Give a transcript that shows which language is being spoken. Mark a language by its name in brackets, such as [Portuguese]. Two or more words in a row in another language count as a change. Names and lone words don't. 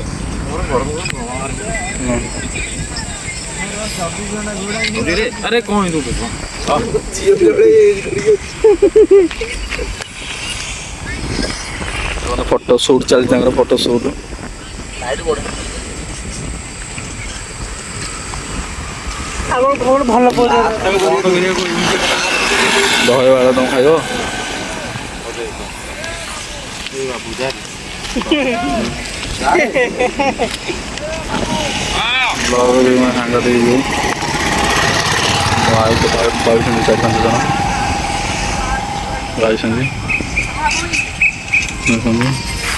[Hindi] अरे कौन तू [English] photo shoot [Hindi] चलता [English] photo shoot [Odia] ଆମର କଣ ଭଲ ପୋଜ ଦହିବାଳ ତମ ଖାଇବ ସାଙ୍ଗ ଦେଇଯିବୁ ଭାଇ ତ ପାଉଛନ୍ତି 4-5 ଜଣ ଯାଇଛନ୍ତି